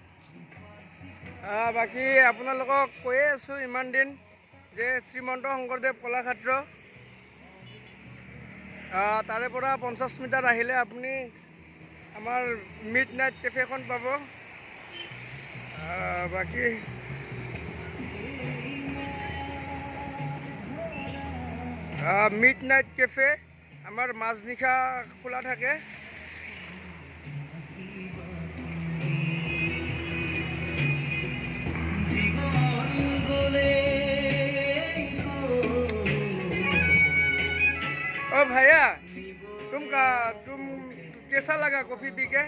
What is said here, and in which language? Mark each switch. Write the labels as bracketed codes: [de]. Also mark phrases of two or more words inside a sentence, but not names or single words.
[as] বাকী আপোনালোকক কৈয়ে আছোঁ ইমান দিন যে শ্ৰীমন্ত শংকৰদেৱ কলাক্ষেত্ৰ তাৰে পৰা 50 মিটাৰ আহিলে আপুনি আমাৰ মিড নাইট কেফেখন পাব। বাকী মিড নাইট কেফে আমাৰ মাজনিশা খোলা থাকে। [hi] ओ भैया तुम कैसा लगा कॉफी पी के?